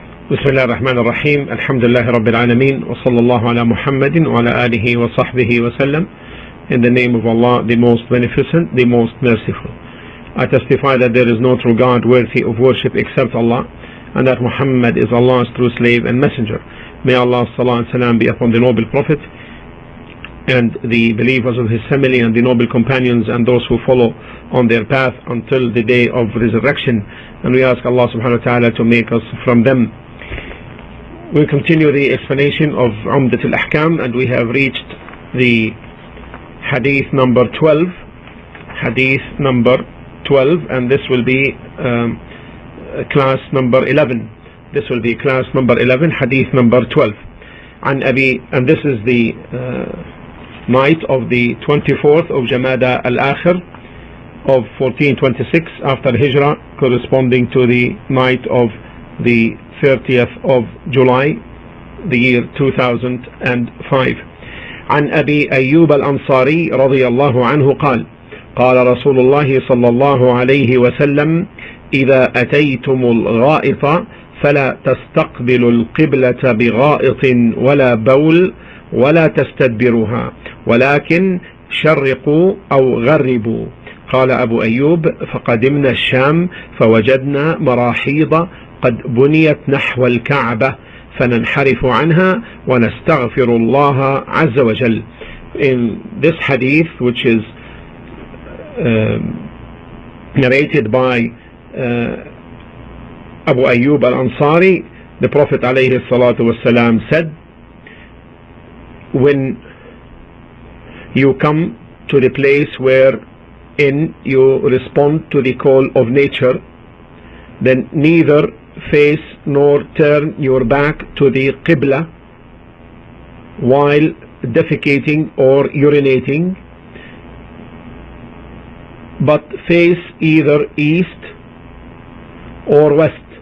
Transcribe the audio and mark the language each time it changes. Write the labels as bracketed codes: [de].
[ar] بسم الله الرحمن الرحيم الحمد لله رب العالمين وصلى الله على محمد وعلى آله وصحبه وسلم. [en] In the name of Allah, the most beneficent, the most merciful. I testify that there is no true God worthy of worship except Allah, and that Muhammad is Allah's true slave and messenger. May Allah's salah and salam be upon the noble prophet and the believers of his family and the noble companions and those who follow on their path until the day of resurrection. And we ask Allah [ar] subhanahu wa ta'ala [en] to make us from them. We continue the explanation of Umdat Al-Ahkaam, and we have reached the hadith number 12. Hadith number 12, and this will be class number 11. This will be class number 11, hadith number 12. And this is the night of the 24th of Jamada Al-Akhir of 1426 after Hijrah, corresponding to the night of the 30th of July, the year 2005. [ar] عن أبي أيوب الأنصاري رضي الله عنه قال: قال رسول الله صلى الله عليه وسلم: إذا أتيتم الغائط فلا تستقبلوا القبلة بغائط ولا بول ولا تستدبروها ولكن شرقوا أو غربوا. قال أبو أيوب: فقدمنا الشام فوجدنا مراحيض قد بنيت نحو الكعبة فننحرف عنها ونستغفر الله عز وجل. [en] In this hadith, which is narrated by Abu Ayyub al-Ansari, the Prophet [ar] alayhi salatu wasalam [en] said, when you come to the place wherein you respond to the call of nature, then neither face nor turn your back to the Qibla while defecating or urinating, but face either east or west.